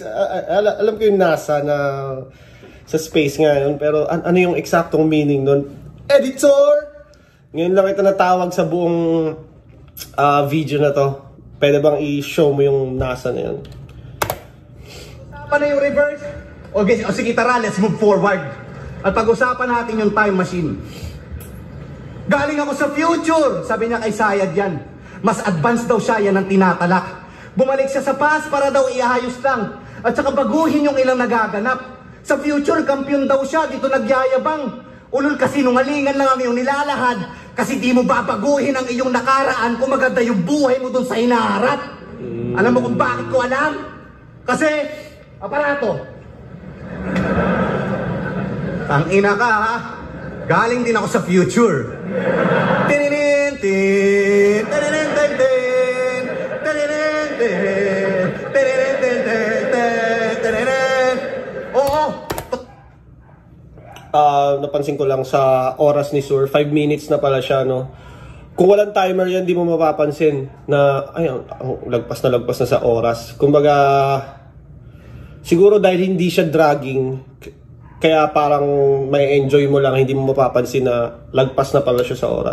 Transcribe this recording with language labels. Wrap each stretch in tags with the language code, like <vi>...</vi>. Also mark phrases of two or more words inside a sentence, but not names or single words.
<tl>Alam ko yung NASA na sa space nga yun. Pero ano yung eksaktong meaning nun? Editor! Ngayon lang ito natawag sa buong video na to. Pwede bang i-show mo yung NASA na yun? Paano yung reverse? Okay, sige tara,</tl> <en>let's move forward.</en> <tl>At pag-usapan natin yung time machine. Galing ako sa future, sabi niya kay Sayad yan. Mas advanced daw siya, yan ang tinatalak. Bumalik siya sa past para daw iayos lang. At saka baguhin yung ilang nagaganap. Sa future, kampiyon daw siya, dito nagyayabang. Ulol kasi nungalingan lang ang iyong nilalahad. Kasi di mo babaguhin ang iyong nakaraan kung maganda yung buhay mo dun sa hinaharap. Alam mo kung bakit ko alam? Kasi, aparato. Ang ina ka ha. Galing din ako sa future. Tininin, tin, tininin, tin, tin, tininin, tin, tininin, tin, tin, tininin. Oo. Napansin ko lang sa oras ni Sur, 5 minutes na pala siya, no? Kung walang timer yan, di mo mapapansin na, ay, lagpas na sa oras. Kumbaga, siguro dahil hindi siya dragging, Kaya parang may enjoy mo lang, hindi mo mapapansin na lagpas na pala siya sa oras.</tl>